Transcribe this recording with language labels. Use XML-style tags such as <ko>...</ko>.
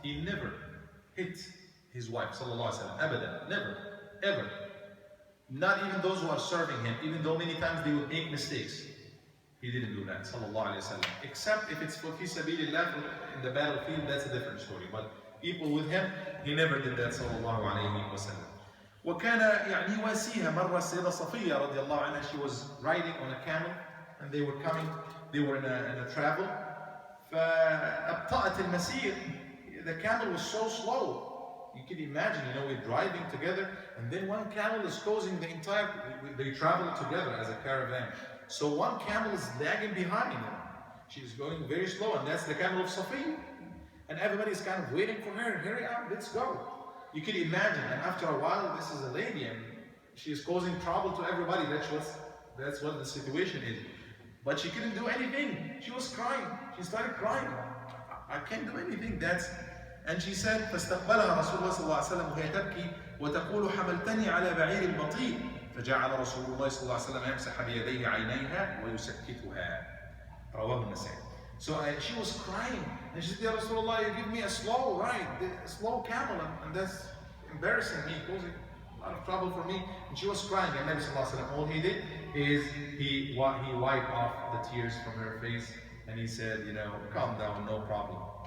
<en>He never hit his wife</en> <ar>صلى الله عليه وسلم أبدا,</ar> <en>never, ever. Not even those who are serving him, even though many times they would make mistakes. He didn't do that, sallallahu alayhi wa sallam. Except if it's for fi sabilillah in the battlefield, that's a different story. But people with him, he never did that, sallallahu alayhi wa sallam.</en> <ar>وكان يواسيها مرة السيدة صفية رضي الله عنها.</ar> <en>She was riding on a camel, and they were in a travel.</en> <ar>فأبطأت المسير.</ar> <en>The camel was so slow. You can imagine, we're driving together, and then one camel is causing the entire, they travel together as a caravan. So one camel is lagging behind her. She's going very slow, and that's the camel of Safiya. And everybody's kind of waiting for her. Hurry up, let's go. You can imagine, and after a while, this is a lady, and she's causing trouble to everybody. That's what the situation is. But she couldn't do anything. She was crying. She started crying. I can't do anything. And she said,</en> <ar>فاستقبلها رسول الله صلى الله عليه وسلم وهي تبكي وتقول حملتني على بعير بطيء فجعل رسول الله صلى الله عليه وسلم يمسح بيديه عينيها ويسكتها. رواه النسائي.</ar> <en>So she was crying, and she said, Ya Rasulullah, you give me a slow ride, a slow camel, and that's embarrassing me, causing a lot of trouble for me. And she was crying, and Nabi sallallahu alaihi wasallam, all he did is he wiped off the tears from her face, and he said, calm down, no problem.</en>